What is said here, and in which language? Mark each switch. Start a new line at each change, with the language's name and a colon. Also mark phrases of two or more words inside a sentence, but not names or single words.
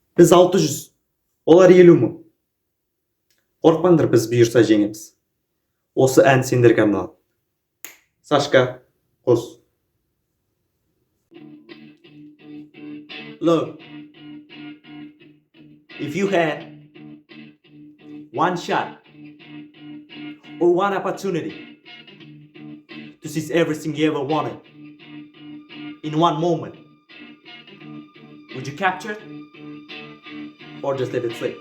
Kazakh: Біз 600, олар 50 мың. Қорқпаңдар, біз бұйырса жеңеміз. Осы ән сендерге арналады. Сашка, қос.
English: Look, if you had one shot or one opportunity to seize everything you ever wanted in one moment, would you capture it or just let it slip?